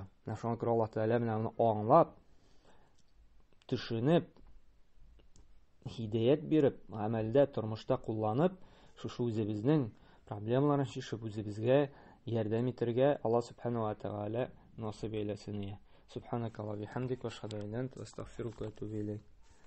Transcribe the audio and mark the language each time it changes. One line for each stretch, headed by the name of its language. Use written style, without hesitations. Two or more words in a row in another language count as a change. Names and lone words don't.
Tatar: Менә шуңа күрә Аллаһ Тәгалә менә моны аңлап, төшенеп, һидаят биреп, гамәлдә, тормышта кулланып, шушы үзебезнең проблемаларны чишеп, үзебезгә ярдәм итәргә
Arabic: الله سبحانه وتعالى
Tatar: насыйп әйләсен.
Arabic: سبحانك اللهم وبحمدك وأشهد أن لا إله إلا أنت أستغفرك وأتوب إليك.